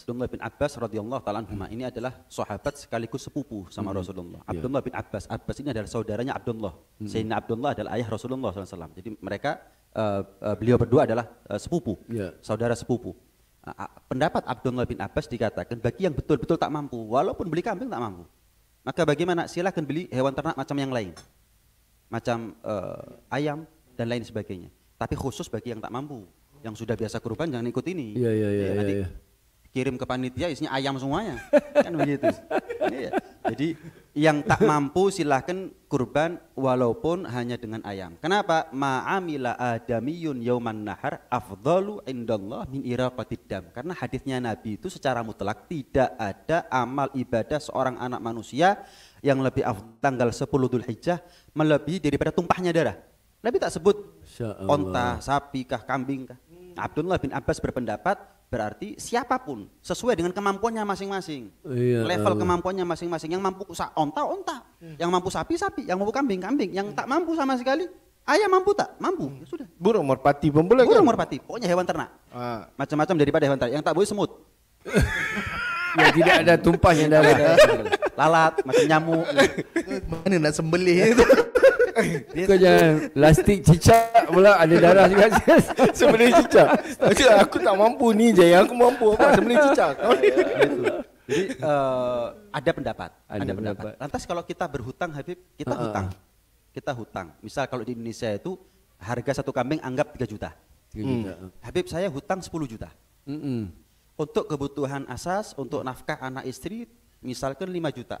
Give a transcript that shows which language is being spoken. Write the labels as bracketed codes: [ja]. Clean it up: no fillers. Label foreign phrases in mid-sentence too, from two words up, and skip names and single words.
[id] Abdullah bin Abbas [ar] رضي الله تعالى عنهما [id] ini adalah sahabat sekaligus sepupu sama Rasulullah. Abdullah bin Abbas, Abbas ini adalah saudaranya Abdullah. Sayyidina Abdullah adalah ayah Rasulullah SAW. Jadi mereka beliau berdua adalah sepupu, saudara sepupu. Pendapat Abdullah bin Abbas dikatakan bagi yang betul-betul tak mampu, walaupun beli kambing tak mampu, maka bagaimana? Silakan beli hewan ternak macam yang lain, macam ayam dan lain sebagainya. Tapi khusus bagi yang tak mampu. Yang sudah biasa kurban jangan ikut ini. Nanti kirim ke panitia isinya ayam semuanya. Kan begitu. Jadi yang tak mampu silahkan kurban walaupun hanya dengan ayam. Kenapa? [ar] ما عمل آدمي يوم النحر أفضل عند الله من إراقة الدم. [id] Karena hadisnya Nabi itu secara mutlak tidak ada amal ibadah seorang anak manusia yang lebih afdal tanggal 10 Dzulhijjah melebihi daripada tumpahnya darah. Nabi tak sebut onta, sapi kah, kambing kah. Abdullah bin Abbas berpendapat berarti siapapun sesuai dengan kemampuannya masing-masing, level kemampuannya masing-masing. Yang mampu onta, yang mampu sapi, yang mampu kambing, yang tak mampu sama sekali, ayam mampu tak? Mampu, ya sudah. Burung merpati pun boleh. Burung merpati, pokoknya hewan ternak, macam-macam daripada hewan ternak. Yang tak boleh semut, yang tidak ada tumpahnya darah, lalat, macam nyamuk. Mana nak sembelih itu? Kau jangan plastik cicak pula ada darah juga. Sembelih cicak. Aku tak mampu ni je, yang aku mampu apa? Sembelih cicak. Jadi ada pendapat. Lantas kalau kita berhutang, Habib, kita hutang. Misal kalau di Indonesia itu harga satu kambing anggap 3 juta. Habib, saya hutang 10 juta. Untuk kebutuhan asas, untuk nafkah anak istri, misalkan 5 juta.